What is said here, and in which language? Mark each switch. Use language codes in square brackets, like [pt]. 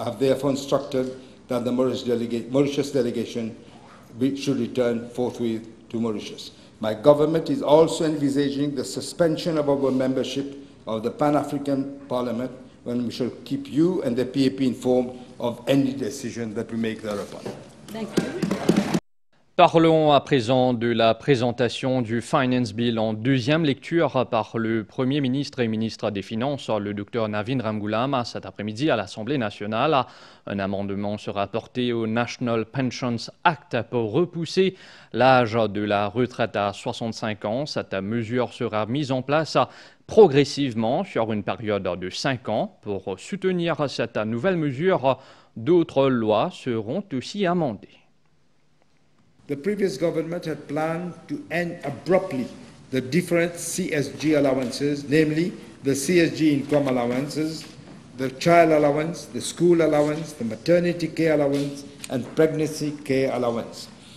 [en] I have therefore instructed that the Mauritius delegation should return forthwith to Mauritius. My government is also envisaging the suspension of our membership of the Pan-African Parliament, when we shall keep you and the PAP informed of any decision that we make thereupon. Thank you. [fr] Parlons à présent de la présentation du Finance Bill en deuxième lecture par le Premier ministre et ministre des Finances, le Dr Navin Ramgoolam, cet après-midi à l'Assemblée nationale. Un amendement sera porté au National Pensions Act pour repousser l'âge de la retraite à 65 ans. Cette mesure sera mise en place progressivement sur une période de 5 ans. Pour soutenir cette nouvelle mesure, d'autres lois seront aussi amendées. [en] The previous government had planned to end abruptly the different CSG allowances, namely the CSG income allowances, the child allowance, the school allowance, the maternity care allowance, and pregnancy care allowance.